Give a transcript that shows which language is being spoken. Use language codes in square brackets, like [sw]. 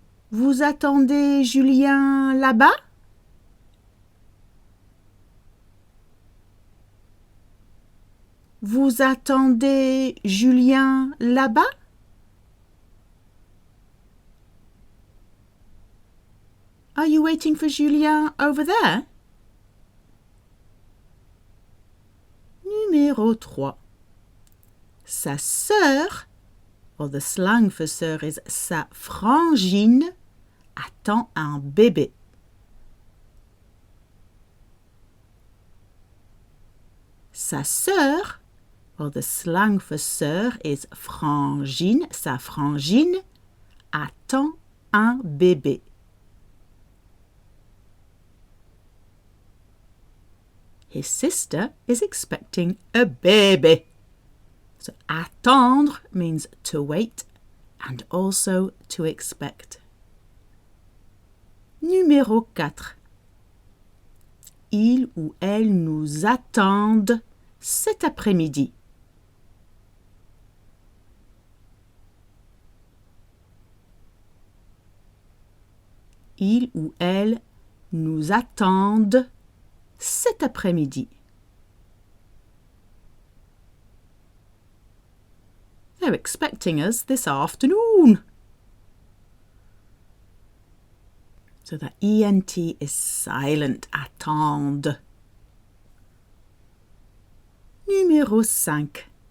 [fr] Vous attendez Julien là-bas? Vous attendez Julien là-bas? [en] Are you waiting for Julien over there? [fr] Numéro 3. Sa sœur, [en] or the slang for sœur is [fr] sa frangine, attend un bébé. Sa sœur, [en] or the slang for sœur is [fr] frangine, sa frangine, attend un bébé. [en] His sister is expecting a baby. So attendre means to wait and also to expect. [fr] Numéro 4. Il ou elle nous attendent cet après-midi. Il ou elle nous attendent cet après-midi. [en] They're expecting us this afternoon. So the ENT is silent. Attendre. [fr] Numéro 5.